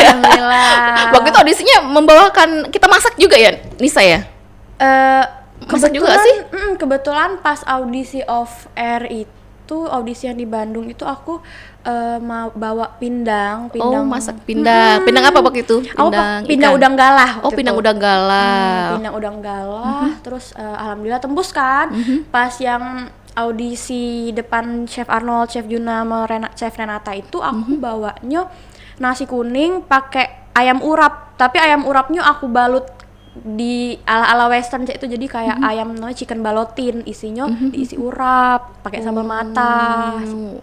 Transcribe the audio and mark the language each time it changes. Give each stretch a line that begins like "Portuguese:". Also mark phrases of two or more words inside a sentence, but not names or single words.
Indonesian: Alhamdulillah. Waktu itu audisinya membawakan kita masak juga ya Nisa ya? Masak juga sih? Kebetulan pas audisi
English: off air
Indonesian: itu, audisi yang di Bandung itu aku mau bawa pindang. Oh, masak pindang. Pindang apa waktu itu? Pindang udang galah. Oh, pindang udang galah. Pindang udang galah. Terus alhamdulillah tembus kan. Pas yang audisi depan Chef Arnold, Chef Juna, sama Chef Renata itu aku bawanya nasi kuning pakai ayam urap. Tapi ayam urapnya aku balut di
English: ala western
Indonesian: itu, jadi kayak ayam namanya
English: chicken balotin,
Indonesian: isinya diisi urap pakai sambal mata gitu.